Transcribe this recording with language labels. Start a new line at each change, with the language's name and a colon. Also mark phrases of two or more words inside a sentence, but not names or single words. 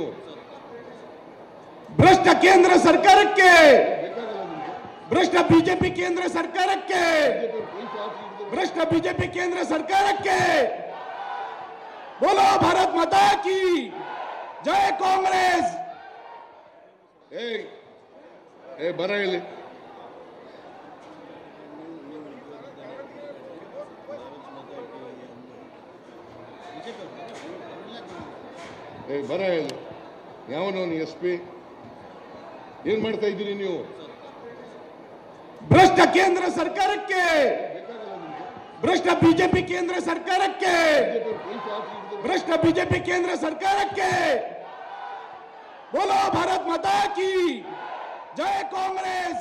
Kannada: ಭ್ರಷ್ಟ ಕೇಂದ್ರ ಸರ್ಕಾರಕ್ಕೆ, ಭ್ರಷ್ಟ ಬಿಜೆಪಿ ಕೇಂದ್ರ ಸರ್ಕಾರಕ್ಕೆ, ಭ್ರಷ್ಟ ಬಿಜೆಪಿ ಕೇಂದ್ರ ಸರ್ಕಾರಕ್ಕೆ
Hindi: बोलो भारत माता की जय कांग्रेस।
Kannada: ಬರ ಇಲ್ಲಿ ಬರ ಇಲ್ಲಿ ಯಾವನವನು SP ಏನ್ ಮಾಡ್ತಾ ಇದ್ದೀರಿ ನೀವು? ಭ್ರಷ್ಟ ಕೇಂದ್ರ ಸರ್ಕಾರಕ್ಕೆ, ಭ್ರಷ್ಟ ಬಿಜೆಪಿ ಕೇಂದ್ರ ಸರ್ಕಾರಕ್ಕೆ, ಭ್ರಷ್ಟ ಬಿಜೆಪಿ ಕೇಂದ್ರ ಸರ್ಕಾರಕ್ಕೆ
Hindi: बोलो भारत माता की जय कांग्रेस।